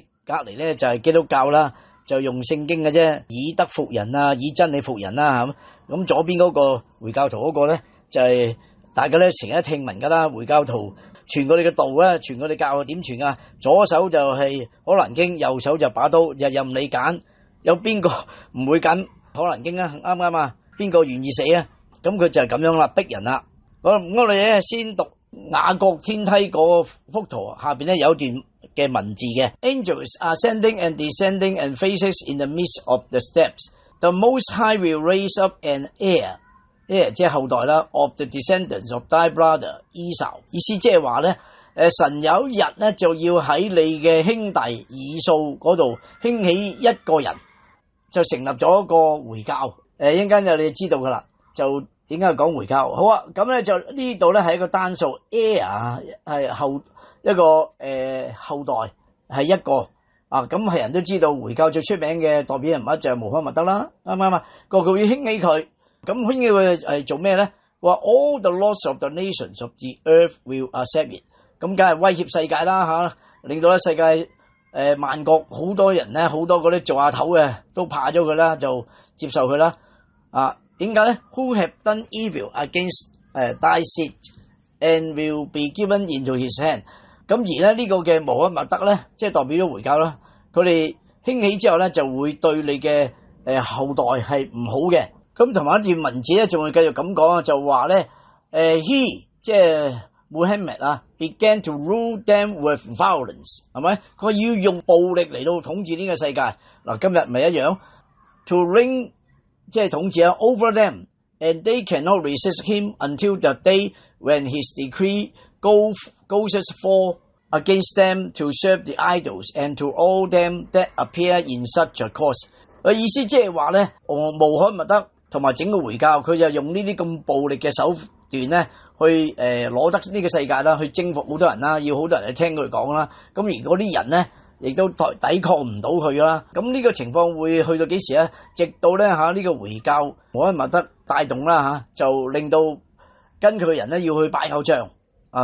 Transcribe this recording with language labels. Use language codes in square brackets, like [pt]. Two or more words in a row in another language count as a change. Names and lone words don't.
[yue] 隔籬咧就係基督教啦，就用聖經嘅啫，以德服人以真理服人啦，咁左邊嗰個回教徒嗰個咧就係大家咧成日聽聞噶啦，回教徒傳佢哋嘅道咧，傳佢哋教點傳左手就係可蘭經，右手就把刀，任你揀，有邊個唔會揀可蘭經啱唔啱邊個願意死咁佢就係咁樣啦，逼人啦。我哋咧先讀雅各天梯嗰幅圖，下邊咧有段嘅文字嘅 [en] Angels are ascending and descending and faces in the midst of the steps. The Most High will raise up an heir 即係後代啦 of the descendants of thy brother Esau。 [yue] 意思即係話咧神有一日咧就要喺你嘅兄弟以掃嗰度興起一個人，就成立咗一個回教。一陣間就你知道噶啦，就點解講回教？好啊，咁咧就呢度咧係一個單數 heir 係後一個後代係一個啊，咁係人都知道回教最出名嘅代表人物就係穆罕默德啦，啱唔啱啊？個個要興起佢，咁興起佢係做咩咧？ [en] 話 all the lords of the nations of the earth will accept it， [yue] 咁梗係威脅世界啦吓，令到咧世界萬國好多人咧，好多嗰啲做下頭嘅都怕咗佢啦，就接受佢啦。 [en] 啊， [yue] 點解咧 [en] ？Who have done evil against thy seed and will be given into his hand？ [yue] 咁而咧呢個嘅穆罕默德咧，即係代表咗回教啦。佢哋興起之後咧，就會對你嘅後代係唔好嘅。咁同埋一段文字咧，仲會繼續咁講啊，就話咧he 即係 Muhammad 啊 ， [en] began to rule them with violence， [yue] 係咪？佢要用暴力嚟到統治呢個世界。嗱，今日咪一樣 [en] ，to reign [yue] 即係統治啊 [en] over them，and they cannot resist him until the day when his decree goes forth against them to serve the idols and to all them that appear in such a cause。 [yue] 意思即係話咧，穆罕默德同埋整個回教，佢就用呢啲咁暴力嘅手段咧，去攞得呢個世界啦，去征服好多人啦，要好多人去聽佢講啦。咁而嗰啲人咧，亦都抵抗唔到佢啦。咁呢個情況會去到幾時咧？直到咧呢個回教穆罕默德帶動啦就令到跟佢嘅人咧要去拜偶像啊。